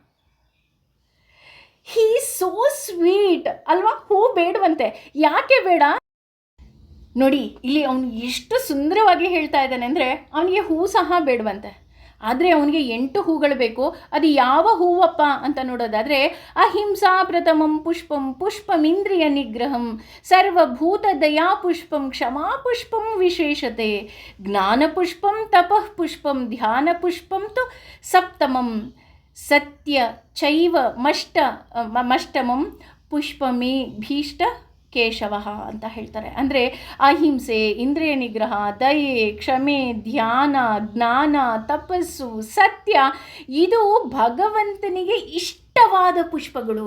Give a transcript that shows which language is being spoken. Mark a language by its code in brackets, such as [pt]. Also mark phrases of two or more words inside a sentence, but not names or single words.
[en] he so sweet [kn] ಅಲ್ವಾ, ಹೂ ಬೇಡವಂತೆ. ಯಾಕೆ ಬೇಡ ನೋಡಿ, ಇಲ್ಲಿ ಅವನು ಎಷ್ಟು ಸುಂದರವಾಗಿ ಹೇಳ್ತಾ ಇದ್ದಾನೆ ಅಂದರೆ ಅವನಿಗೆ ಹೂ ಸಹ ಬೇಡವಂತೆ, ಆದರೆ ಅವನಿಗೆ 8 ಹೂಗಳು ಬೇಕು. ಅದು ಯಾವ ಹೂವಪ್ಪ ಅಂತ ನೋಡೋದಾದರೆ [sa] ಅಹಿಂಸಾ ಪ್ರಥಮಂ ಪುಷ್ಪಂ ಪುಷ್ಪಮಿಂದ್ರಿಯ ನಿಗ್ರಹಂ ಸರ್ವಭೂತ ದಯಾ ಪುಷ್ಪಂ ಕ್ಷಮಾ ಪುಷ್ಪಂ ವಿಶೇಷತೆ ಜ್ಞಾನಪುಷ್ಪಂ ತಪಃ ಪುಷ್ಪಂ ಧ್ಯಾನ ಪುಷ್ಪಂ ತು ಸಪ್ತಮಂ ಸತ್ಯ ಚೈವ ಮಷ್ಟಮಂ ಪುಷ್ಪಮೇ ಭೀಷ್ಟ ಕೇಶವ [kn] ಅಂತ ಹೇಳ್ತಾರೆ. ಅಂದರೆ ಅಹಿಂಸೆ, ಇಂದ್ರಿಯ ನಿಗ್ರಹ, ದಯೆ, ಕ್ಷಮೆ, ಧ್ಯಾನ, ಜ್ಞಾನ, ತಪಸ್ಸು, ಸತ್ಯ, ಇದು ಭಗವಂತನಿಗೆ ಇಷ್ಟವಾದ ಪುಷ್ಪಗಳು.